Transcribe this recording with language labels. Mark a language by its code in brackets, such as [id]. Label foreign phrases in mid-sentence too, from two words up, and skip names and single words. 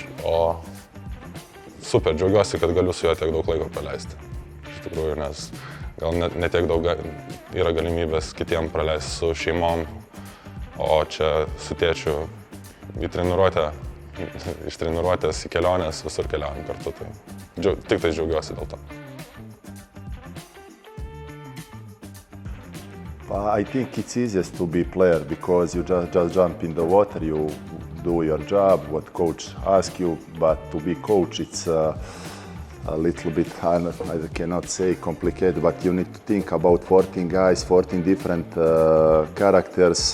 [lt] O super, džiaugiuosi, kad galiu su juo tiek daug laiko praleisti. Iš tikrųjų, nes gal ne tiek daug yra galimybės kitiem praleisti su šeimom, o čia su tėčiu į treniruotę, iš treniruotės į kelionės visur keliaujam kartu. Tai tik tai džiaugiuosi dėl to. [en] I think it's easiest to be player because you just jump in the water, you do your job, what coach asks you, but to be coach, it's a little bit, I cannot say complicated, but you need to think about 14 guys, 14 different characters.